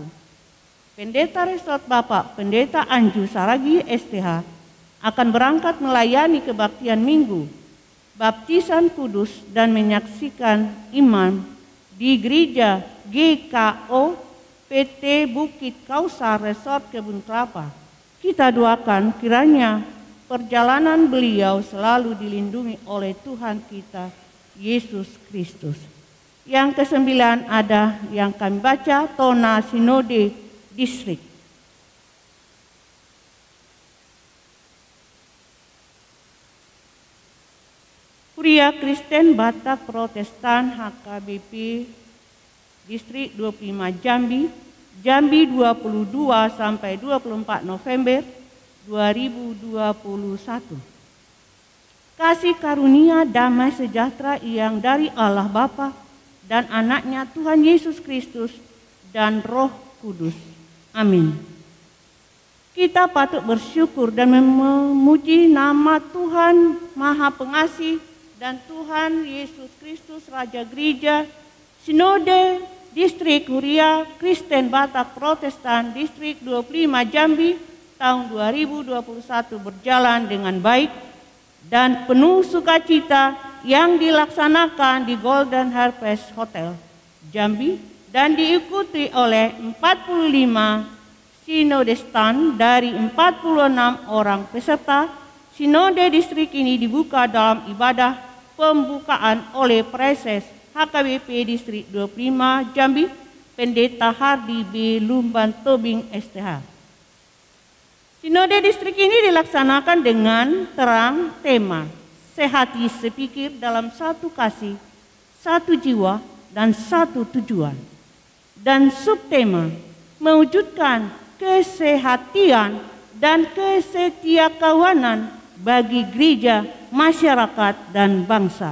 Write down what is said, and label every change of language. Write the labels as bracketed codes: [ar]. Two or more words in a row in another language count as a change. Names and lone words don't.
[id] Pendeta resort Bapak Pendeta Anju Saragi STH akan berangkat melayani kebaktian minggu, baptisan kudus dan menyaksikan iman di gereja GKO PT Bukit Kausar Resort Kebun Kelapa. Kita doakan kiranya perjalanan beliau selalu dilindungi oleh Tuhan kita Yesus Kristus. Yang ke-9 ada yang kami baca, Tona Sinode Distrik. Kuria Kristen Batak Protestan HKBP Distrik 25 Jambi, Jambi 22 sampai 24 November 2021. Kasih karunia damai sejahtera yang dari Allah Bapa dan anaknya Tuhan Yesus Kristus dan Roh Kudus. Amin. Kita patut bersyukur dan memuji nama Tuhan Maha Pengasih dan Tuhan Yesus Kristus Raja Gereja Sinode Distrik Kuria Kristen Batak Protestan Distrik 25 Jambi tahun 2021 berjalan dengan baik dan penuh sukacita yang dilaksanakan di Golden Harvest Hotel Jambi dan diikuti oleh 45 sinodestan dari 46 orang peserta. Sinode distrik ini dibuka dalam ibadah pembukaan oleh Preses HKBP Distrik 25 Jambi, Pendeta Hardi B. Lumban Tobing STH. Sinode distrik ini dilaksanakan dengan terang tema sehati sepikir dalam satu kasih, satu jiwa, dan satu tujuan. Dan subtema mewujudkan kesehatian dan kesetiakawanan bagi gereja, masyarakat, dan bangsa.